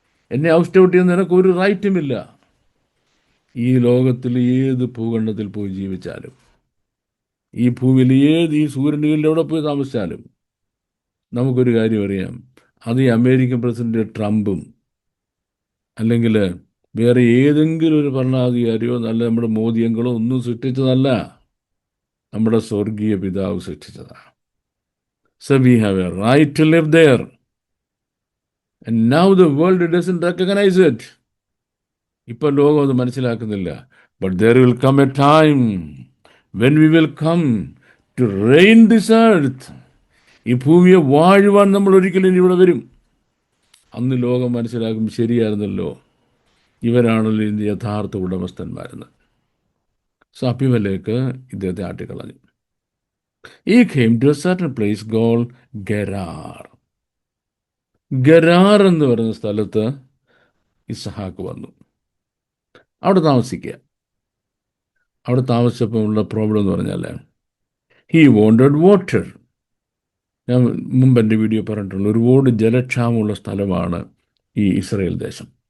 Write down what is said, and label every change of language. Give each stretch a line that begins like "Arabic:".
Malayalam: എന്നെ out out ചെയ്യുന്ന നിനക്ക് ഒരു റൈറ്റുമില്ല. ഈ ലോകത്തിൽ ഏത് ഭൂഖണ്ഡത്തിൽ പോയി ജീവിച്ചാലും, ഈ ഭൂമിയിൽ ഈ സൂര്യനുകളിൽ എവിടെ പോയി താമസിച്ചാലും നമുക്കൊരു കാര്യം അറിയാം. അത് ഈ അമേരിക്കൻ പ്രസിഡന്റ് ട്രംപും അല്ലെങ്കിൽ വേറെ ഏതെങ്കിലും ഒരു ഭരണാധികാരിയോ നല്ല നമ്മുടെ മോദിയങ്ങളോ ഒന്നും സൃഷ്ടിച്ചതല്ല, നമ്മുടെ സ്വർഗീയ പിതാവ് സൃഷ്ടിച്ചതാണ്.
English: So we have a right to live there. And now the world doesn't recognize it.
Malayalam: ഇപ്പോൾ ലോകം അത് മനസ്സിലാക്കുന്നില്ല.
English: But there will come a time when we will come to reign this earth.
Malayalam: ഈ ഭൂമിയെ വാഴുവാൻ നമ്മൾ ഒരിക്കലും ഇവിടെ വരും. അന്ന് ലോകം മനസ്സിലാക്കും, ശരിയായിരുന്നല്ലോ, ഇവരാണല്ലോ ഇതിൻ്റെ യഥാർത്ഥ ഉടമസ്ഥന്മാരെന്ന്. സോ അബീമേലെക്ക് ഇദ്ദേഹത്തെ ആട്ടിക്കളഞ്ഞു.
English: He came to a certain place called Gerar.
Malayalam: ഗരാർ എന്ന് പറയുന്ന സ്ഥലത്ത് ഇസ്ഹാക്ക് വന്നു. അവിടെ താമസിക്കുക. അവിടെ താമസിച്ചപ്പോൾ ഉള്ള പ്രോബ്ലം എന്ന് പറഞ്ഞാൽ
English: He wanted water.
Malayalam: ഞാൻ മുമ്പ് എൻ്റെ വീഡിയോ പറഞ്ഞിട്ടുള്ള ഒരുപാട് ജലക്ഷാമമുള്ള സ്ഥലമാണ് ഈ ഇസ്രായേൽ ദേശം.